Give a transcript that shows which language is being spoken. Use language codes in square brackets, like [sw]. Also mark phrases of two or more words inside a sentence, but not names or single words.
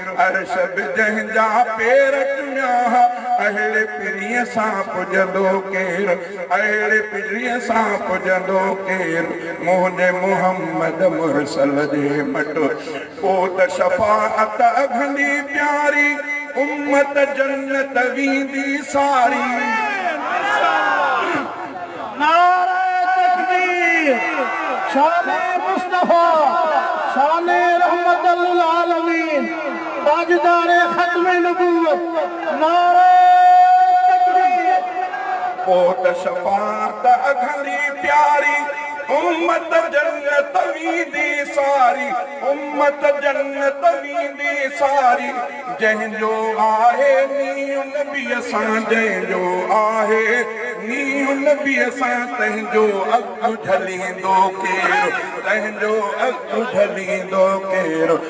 [sd] عرش به جنهنجا پير چميا، اهڙي پيريءَ سان پڄندو ڪير؟ اهڙي پيريءَ سان پڄندو ڪير؟ منهنجي محمد مرسل جي مٽ پوءِ ته شفاعت اگهندي پياري، امت جنت ويندي ساري. [ur] نعرہ تکبیر، شان مصطفیٰ، شان رحمت للعالمین، تاجدار ختم نبوت، نعرہ تکبیر. [sd] پوءِ ته شفاعت اگهندي پياري، امت جنت ويندي ساري، امت جنت ويندي ساري. جنهنجو آهي نيو نبي اسان، جنهنجو آهي نيو نبي اسان، تنهنجو اڳ جهليندو ڪير، تنهنجو اڳ جهليندو ڪير؟